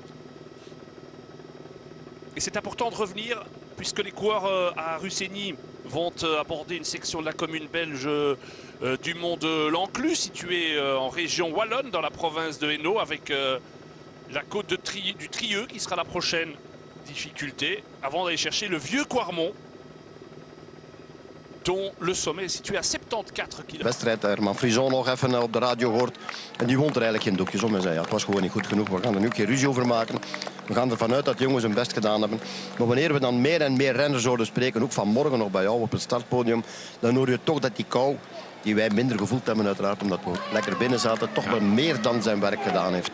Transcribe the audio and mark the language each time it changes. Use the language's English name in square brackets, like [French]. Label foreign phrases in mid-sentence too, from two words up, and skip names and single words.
[French] Et c'est important de revenir, puisque les coureurs à Russény vont aborder une section de la commune belge du Mont de l'Enclus, située en région wallonne, dans la province de Hainaut, avec la côte du Trieux qui sera la prochaine difficulté avant d'aller chercher le vieux Quarmont dont le sommet est situé à 74 km. [Dutch] Wedstrijd, Herman Frison nog even op de radio hoort. En die wond er eigenlijk geen doekjes om en zei ja, het was gewoon niet goed genoeg. We gaan er nu geen ruzie over maken. We gaan ervan uit dat de jongens hun best gedaan hebben. Maar wanneer we dan meer en meer renners zouden spreken, ook vanmorgen nog bij jou op het startpodium, dan hoor je toch dat die kou, die wij minder gevoeld hebben uiteraard, omdat we lekker binnen zaten, toch wel meer dan zijn werk gedaan heeft.